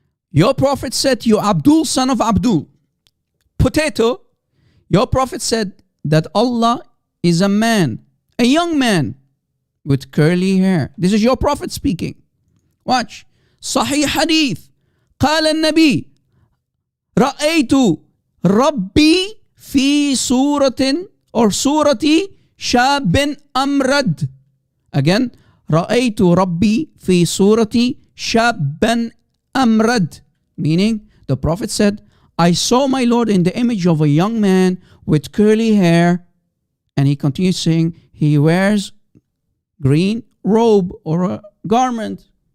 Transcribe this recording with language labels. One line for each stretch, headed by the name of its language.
English: Your prophet said, you Abdul, son of Abdul. Potato. Your prophet said that Allah is a man, a young man with curly hair. This is your prophet speaking. Watch. Sahih hadith.
Arabic: قال النبي رأيت ربي في سورة
English: or
Arabic: surati شاب أمرد. Again. رأيت ربي في surati شاب أمرد.
English: Meaning, the prophet said, I saw my Lord in the image of a young man with curly hair. And he continues saying, he wears green robe or a garment.